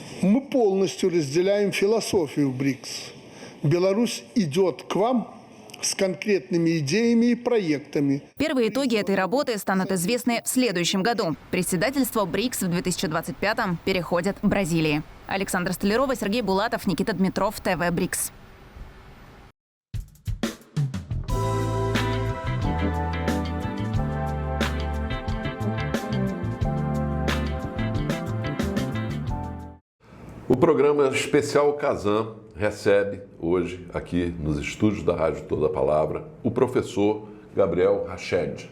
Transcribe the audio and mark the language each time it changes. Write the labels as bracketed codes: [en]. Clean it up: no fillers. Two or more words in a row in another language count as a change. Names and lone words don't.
[ru] Мы полностью разделяем философию БРИКС. Беларусь идет к вам с конкретными идеями и проектами. Первые итоги этой работы станут известны в следующем году. Председательство БРИКС в 2025-м переходит к Бразилии. Александра Столярова, Сергей Булатов, Никита Дмитров, ТВ БРИКС. [pt] O programa especial Kazan recebe hoje, aqui nos estúdios da Rádio Toda a Palavra, o professor Gabriel Rached.